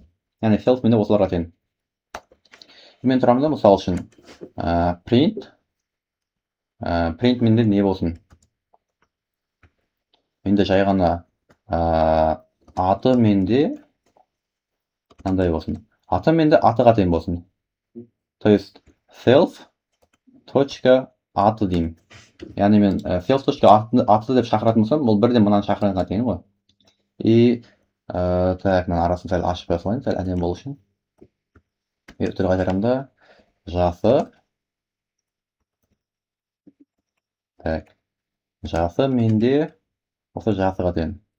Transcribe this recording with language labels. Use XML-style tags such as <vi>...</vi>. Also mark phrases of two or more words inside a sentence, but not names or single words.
<kk>Яғни self менде осыларға тең. Мен тұрамын да мысалы үшін print менде не болсын? Менде жай ғана аты менде қандай болсын? Аты менде атыға тең болсын.</kk> <ru>То есть</ru> <kk>self точка аты деймін. Яғни мен self точка аты деп шақыратын болсам, ол бірден мынаны шақырғанға тең ғой.</kk> <ru>И так,</ru> <kk>мен арасын сәл ашып қоя салайын, сәл әдемі болу үшін. Түрі қайтарамын да жасы. Так, жасы менде осы жасыға тең.</kk>